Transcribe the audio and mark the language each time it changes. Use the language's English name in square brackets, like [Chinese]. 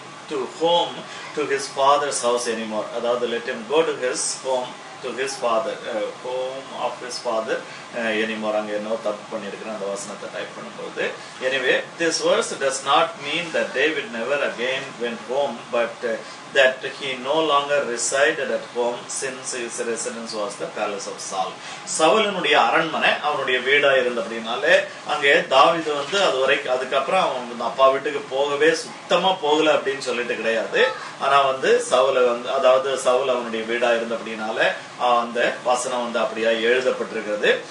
[English] to home to his father's house anymore. [Tamil] அதாவது [English] let him go to his home, to his father, home of his father anymore. [Tamil] அங்க என்ன தப்பு பண்ணிருக்கிறேன் அந்த வசனத்தை type பண்ணும்போது. [English] Anyway, this verse does not mean that David never again went home, but that he no longer resided at home since his residence was the palace of Saul. [Tamil] சவுலினுடைய அரண்மனை அவனுடைய வீடா இருந்தபடினாலே அங்கே தாவீது வந்து அது வரைக்கும் அதுக்கப்புறம் அவன் அப்பா வீட்டுக்கு போகவே சுத்தமா போகல அப்படின்னு சொல்லிட்டு கிடையாது. ஆனா வந்து சவுல வந்து அதாவது சவுல் அவனுடைய வீடா இருந்தபடினால அந்த வசனம் வந்து அப்படியா எழுதப்பட்டிருக்கிறது.